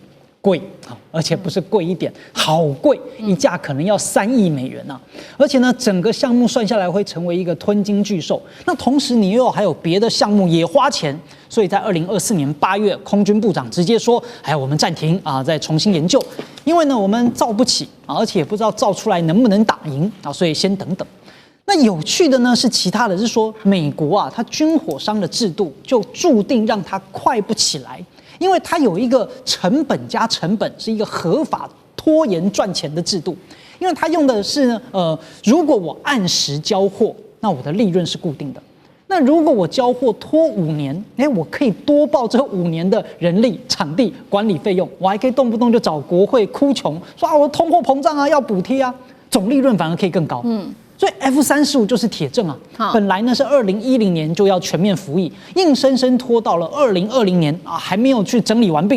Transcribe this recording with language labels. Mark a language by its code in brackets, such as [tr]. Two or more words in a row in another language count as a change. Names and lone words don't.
[zh] 貴，而且不是貴一點，好貴，一架可能要3億美元啊！而且呢，整個項目算下來會成為一個吞金巨獸。那同時你又還有別的項目也花錢，所以在2024年8月，空軍部長直接說：“哎，我們暫停啊，再重新研究，因為呢我們造不起啊，而且也不知道造出來能不能打贏啊，所以先等等。” 那有趣的呢是其他的，是說美國啊，它軍火商的制度就注定讓它快不起來。因為它有一個成本加成本，是一個合法拖延賺錢的制度。因為它用的是如果我按時交貨，那我的利潤是固定的。那如果我交貨拖5年，我可以多報這5年的人力、場地、管理費用，我還可以動不動就找國會哭窮，說我通貨膨脹啊，要補貼啊，總利潤反而可以更高。所以 F-35就是鐵證啊，本來呢是2010年就要全面服役，硬生生拖到了2020年啊，還沒有去整理完畢